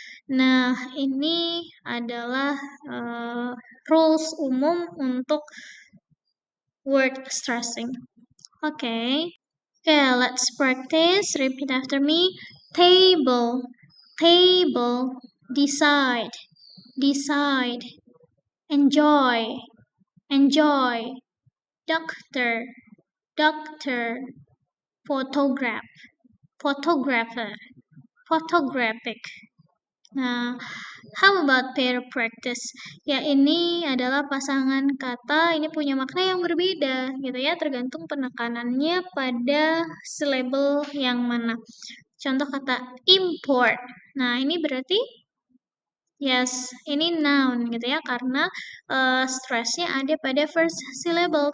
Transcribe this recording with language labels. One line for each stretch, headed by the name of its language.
Indonesian: Nah, ini adalah rules umum untuk word stressing.
English: Okay. Okay, let's practice. Repeat after me. Table, table, decide, decide, enjoy, enjoy, doctor, doctor, photograph, photographer, photographic. Nah, how about pair practice?
Indonesian: Ya, ini adalah pasangan kata, ini punya makna yang berbeda, gitu ya, tergantung penekanannya pada syllable yang mana. Contoh kata import. Nah, ini berarti yes, ini noun gitu ya, karena stressnya ada pada first syllable.